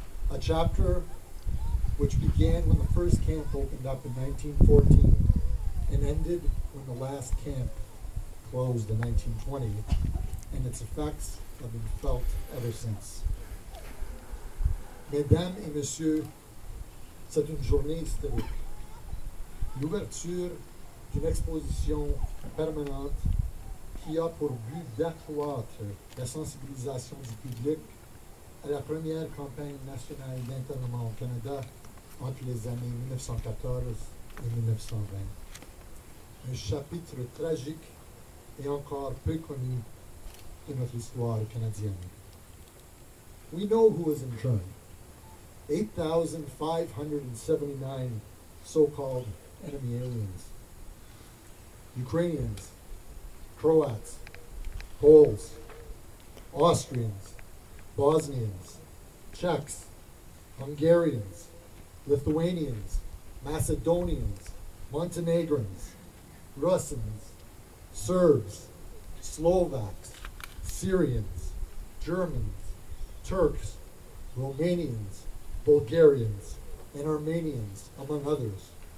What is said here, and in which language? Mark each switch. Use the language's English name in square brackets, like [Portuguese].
[English] A chapter which began when the first camp opened up in 1914 and ended when the last camp closed in 1920, and its effects have been felt ever since. [French] Mesdames et messieurs, c'est une journée historique. L'ouverture d'une exposition permanente qui a pour but d'accroître la sensibilisation du public à la première campagne nationale d'internement au Canada entre les années 1914 et 1920. Un chapitre tragique et encore peu connu de notre histoire canadienne. [English] We know who was interned. 8,579 so-called enemy aliens. Ukrainians, Croats, Poles, Austrians, Bosnians, Czechs, Hungarians, Lithuanians, Macedonians, Montenegrins, Russians, Serbs, Slovaks, Syrians, Germans, Turks, Romanians, Bulgarians, and Armenians, among others,